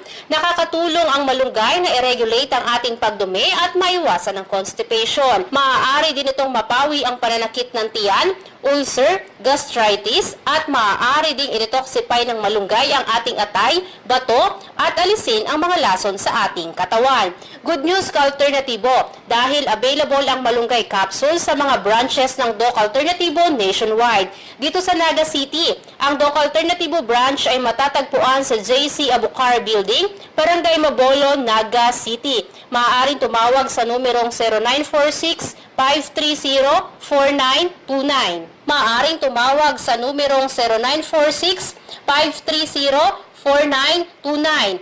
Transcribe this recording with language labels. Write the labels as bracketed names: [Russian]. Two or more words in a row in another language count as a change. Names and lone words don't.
[Filipino] Nakakatulong ang malunggay na i-regulate ang ating pagdumi at maiwasan ang constipation. Maaari din itong mapawi ang pananakit ng tiyan, ulcer, gastritis, at maaari ding i-detoxify ng malunggay ang ating atay, bato, at alisin ang mga lason sa ating katawan. [English] Good news [Filipino] ka-alternatibo, dahil available ang malunggay capsule sa mga branches ng Doc Alternativo nationwide. Dito sa Naga City, ang Doc Alternativo branch ay matatagpuan sa JC Abucar Building, Barangay Mabolo, Naga City. Maaaring tumawag sa numerong 0946-530-4929. Maaaring tumawag sa numerong 0946-530-4929.